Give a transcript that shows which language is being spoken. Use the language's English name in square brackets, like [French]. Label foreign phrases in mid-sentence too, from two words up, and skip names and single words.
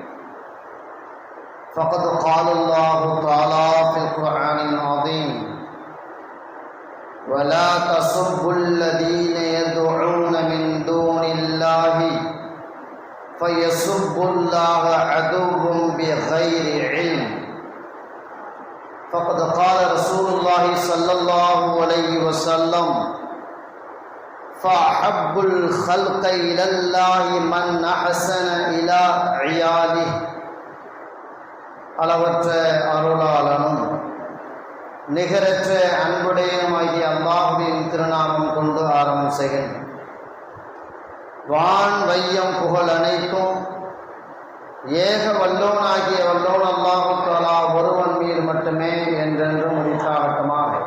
[Arabic] فقد قال الله تعالى في القرآن العظيم: ولا تسبوا الذين يدعون من دون الله فيسبوا الله عدوا بغير علم. فقد قال رسول الله صلى الله عليه وسلم: فأحب الخلق إلى الله من أحسن إلى عياله. [Tamil] அளவற்ற அருளாளனும் நிகரற்ற அன்புடையனுமாகிய அல்லாஹ்வின் திருநாமம் கொண்டு ஆரம்பம் செய்கின்றேன். வான் வையம் புகழ் அனைத்தும் ஏக வல்லோனாகிய வல்லோன் அல்லாஹு தஆலா ஒருவன் மீது மட்டுமே என்றென்று முடித்தாகட்டமாக.